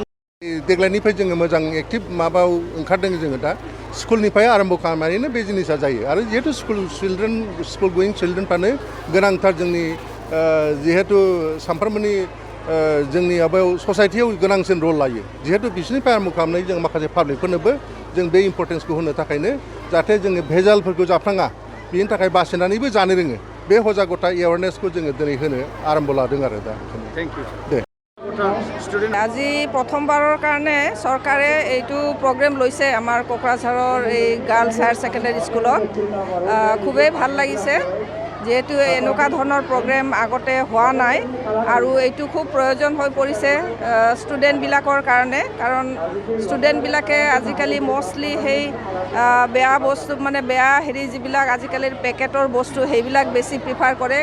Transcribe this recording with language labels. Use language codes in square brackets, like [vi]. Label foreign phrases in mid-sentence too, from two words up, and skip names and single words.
[brx] देग्लायनिफ्राय जोङो मोजां एक्टिभ माबायाव ओंखारदों जोङो दा स्कुलनिफ्राय आरम्भ खालामनानैनो बे जिनिसा जायो आरो जिहेतु [en] school going childrenफ्रानो [brx] गोनांथार जोंनि जिहेतु सानफ्रोमबोनि जोंनि माबायाव ससाइटियाव गोनांसिन रल लायो। जिहेतु बिसोरनिफ्राय आरम्भ खालामनाय जों माखासे पाब्लिकफोरनोबो जों बे इम्परटेन्सखौ होनो थाखायनो जाहाथे जोङो भेजालफोरखौ जाफ्लाङा बेनि थाखाय बासिनानैबो जानो रोङो बे हजागथा एवारनेसखौ जोङो दिनै होनो आरम्भ लादों आरो दा। [en] thank you. [brx] दे [as] আজি প্ৰথমবাৰৰ কাৰণে চৰকাৰে এইটো প্ৰগ্ৰেম লৈছে আমাৰ কোকৰাঝাৰৰ এই গাৰ্লছ হায়াৰ ছেকেণ্ডাৰী স্কুলত। খুবেই ভাল লাগিছে যিহেতু এনেকুৱা ধৰণৰ প্ৰগ্ৰেম আগতে হোৱা নাই আৰু এইটো খুব প্ৰয়োজন হৈ পৰিছে ষ্টুডেণ্টবিলাকৰ কাৰণে, কাৰণ ষ্টুডেণ্টবিলাকে আজিকালি মষ্টলি সেই বেয়া বস্তু বেয়া যিবিলাক আজিকালিৰ পেকেটৰ বস্তু সেইবিলাক বেছি প্ৰিফাৰ কৰে।